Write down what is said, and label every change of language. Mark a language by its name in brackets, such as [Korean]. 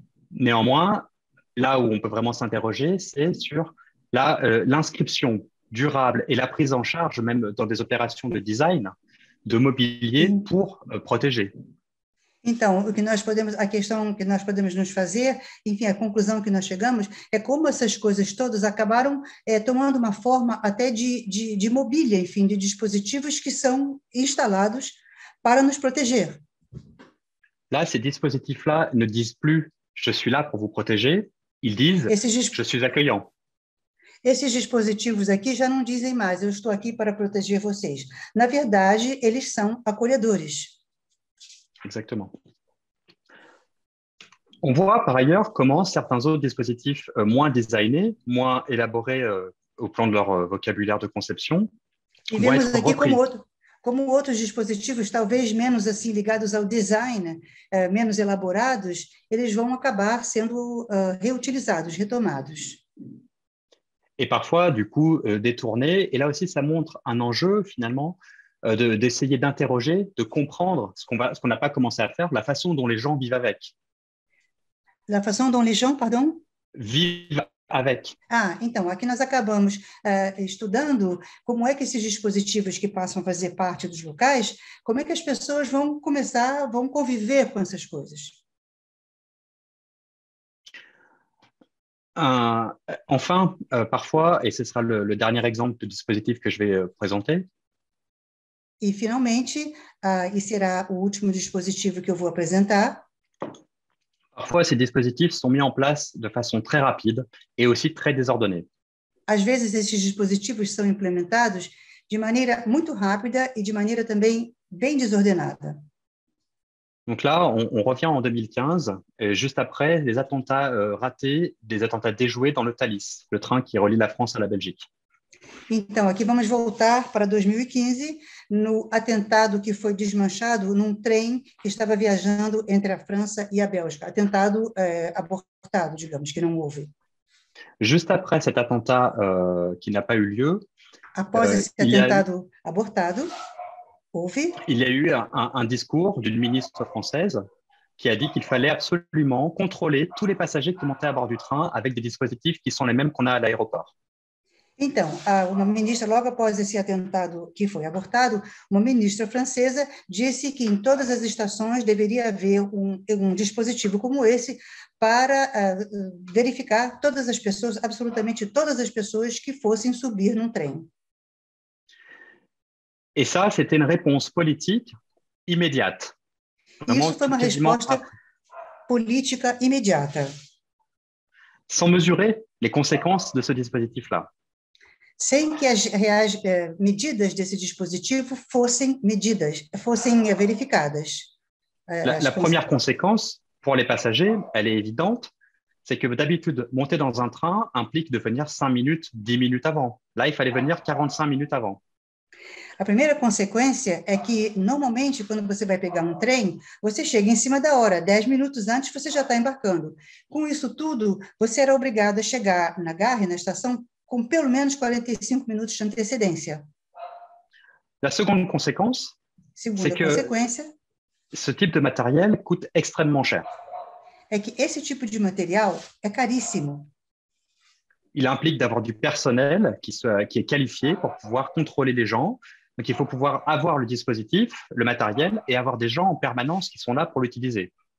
[French] Néanmoins, là où on peut vraiment s'interroger, c'est sur l'inscription durable et la prise en charge, même dans des opérations de design, de mobilier pour protéger. [Portuguese] Então, a questão que nós podemos nos fazer, enfim, a conclusão que nós chegamos, é como essas coisas todas acabaram tomando uma forma até de mobília, enfim, de dispositivos que são instalados para nos proteger. [French] Là, ces dispositifs-là ne disent plus « je suis là pour vous protéger », ils disent « je suis accueillant ». [Portuguese] Esses dispositivos aqui já não dizem mais, eu estou aqui para proteger vocês. Na verdade, eles são acolhedores. [French] Exactement. On voit par ailleurs comment certains autres dispositifs moins designés, moins élaborés au plan de leur vocabulaire de conception, vont être repris. [Portuguese] Como outros dispositivos, talvez menos assim ligados ao design, menos elaborados, eles vão acabar sendo reutilizados, retomados. [French] Et parfois, du coup, détournés. Et là aussi, ça montre un enjeu, finalement, d'essayer d'interroger, de comprendre ce qu'on n'a pas commencé à faire, la façon dont les gens vivent avec. La façon dont les gens, pardon? Vivent avec. [Portuguese] Ah, então, aqui nós acabamos estudando como é que esses dispositivos que passam a fazer parte dos locais, como é que as pessoas vão conviver com essas coisas. [French] Enfin, parfois, et ce sera le dernier exemple de dispositif que je vais présenter. [Portuguese] E, finalmente, e será o último dispositivo que eu vou apresentar. [French] Parfois, ces dispositifs sont mis en place de façon très rapide et aussi très désordonnée. [Portuguese] Às vezes, esses dispositivos são implementados de maneira muito rápida e de maneira também bem desordenada. [French] Donc là, on revient en 2015, juste après les attentats ratés, des attentats déjoués dans le Thalys, le train qui relie la France à la Belgique. [Portuguese] Então, aqui vamos voltar para 2015, no atentado que foi desmanchado num trem que estava viajando entre a França e a Bélgica. Atentado abortado, digamos, que não houve. [French] Juste après cet attentat qui n'a pas eu lieu, [Portuguese] após esse atentado abortado, [French] il y a eu un discours d'une ministre française qui a dit qu'il fallait absolument contrôler tous les passagers qui montaient à bord du train avec des dispositifs qui sont les mêmes qu'on a à l'aéroport. [Portuguese] Então, uma ministra, logo após esse atentado que foi abortado, uma ministra francesa disse que em todas as estações deveria haver um dispositivo como esse para verificar todas as pessoas, absolutamente todas as pessoas que fossem subir num trem. [French] Et ça, c'était une réponse politique immédiate. [Portuguese] Isso foi uma resposta política imediata. [French] Sans mesurer les conséquences de ce dispositif-là. [Portuguese] Sem que as reais medidas desse dispositivo fossem verificadas. [French] La première conséquence pour les passagers, elle est évidente, c'est que d'habitude, monter dans un train implique de venir 5 minutes, 10 minutes avant. Là, il fallait venir 45 minutes avant. [Portuguese] A primeira consequência é que, normalmente, quando você vai pegar um trem, você chega em cima da hora, 10 minutos antes você já está embarcando. Com isso tudo, você era obrigado a chegar na gare, na estação, com pelo menos 45 minutos de antecedência. [French] La seconde conséquence, c'est que ce type de matériel coûte extrêmement cher. [Portuguese] É que esse tipo de material é caríssimo. [French] Il implique d'avoir du personnel qui est qualifié pour pouvoir contrôler les gens. Donc, il faut pouvoir avoir le dispositif, le matériel, et avoir des gens en permanence qui sont là pour l'utiliser.